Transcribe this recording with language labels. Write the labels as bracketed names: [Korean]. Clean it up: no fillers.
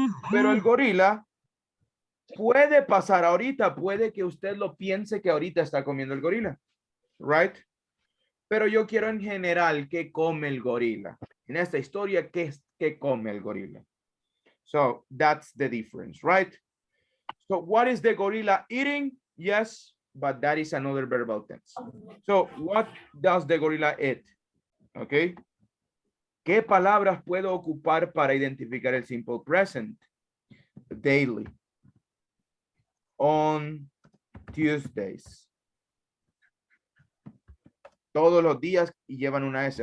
[Spanish] Pero el gorila puede pasar ahorita. Puede que usted lo piense que ahorita está comiendo el gorila. Right? Pero yo quiero en general qué come el gorila. En esta historia, ¿qué come el gorila? [English] So that's the difference, right? So what is the gorilla eating? Yes, but that is another verbal tense. So what does the gorilla eat? Okay. [Spanish] ¿Qué palabras puedo ocupar para identificar el simple present? [English] Daily. On Tuesdays. [Spanish] Todos los días y llevan una S.